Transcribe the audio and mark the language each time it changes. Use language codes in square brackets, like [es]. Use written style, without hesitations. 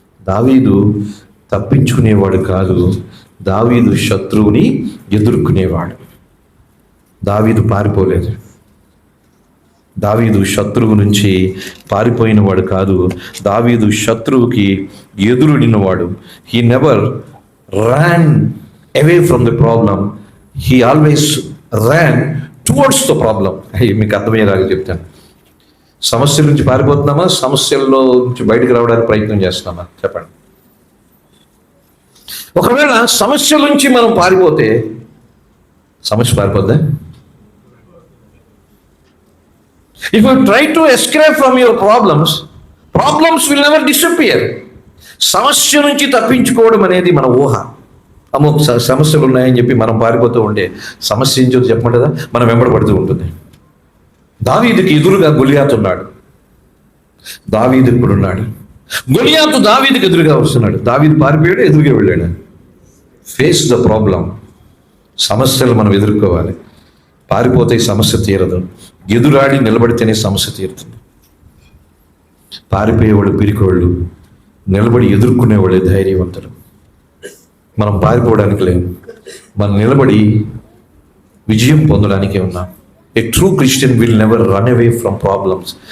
[te] దావీదు తప్పించుకునేవాడు కాదు, దావీదు శత్రువుని ఎదుర్కొనేవాడు. దావీదు పారిపోలేదు. దావీదు శత్రువు నుంచి పారిపోయిన వాడు కాదు, దావీదు శత్రువుకి ఎదురుడినవాడు. [en] He never ran away from the problem, he always ran towards the problem. [te] మీకు అర్థమయ్యేలాగా చెప్తాను. సమస్యల నుంచి పారిపోతున్నామా, సమస్యల్లో నుంచి బయటకు రావడానికి ప్రయత్నం చేస్తున్నామా? చెప్పండి. ఒకవేళ సమస్యల నుంచి మనం పారిపోతే సమస్య పారిపోద్దా? [en] If you try to escape from your problems will never disappear. [te] సమస్య నుంచి తప్పించుకోవడం అనేది మన ఊహ. అమ్మో సమస్యలు ఉన్నాయని చెప్పి మనం పారిపోతూ ఉంటే సమస్య ఏం చోటు చెప్పమంటదా, మనం వెంబడబడుతూ ఉంటుంది. దావీదుకి ఎదురుగా గొలియాతు ఉన్నాడు. దావీదు ఇప్పుడు ఉన్నాడు. గొలియాతు దావీదుకి ఎదురుగా వస్తున్నాడు. దావీదు పారిపోయాడు, ఎదురుగా వెళ్ళాడు. [en] Face the problem. [te] సమస్యలు మనం ఎదుర్కోవాలి. పారిపోతే సమస్య తీరదు. ఎదురాడి నిలబడితేనే సమస్య తీరుతుంది. పారిపోయేవాడు పిరికోళ్ళు, నిలబడి ఎదుర్కొనేవాడే ధైర్యవంతుడు. మనం పారిపోవడానికి లేదు, మనం నిలబడి విజయం పొందడానికే ఉన్నాం. [en] A true Christian will never run away from problems.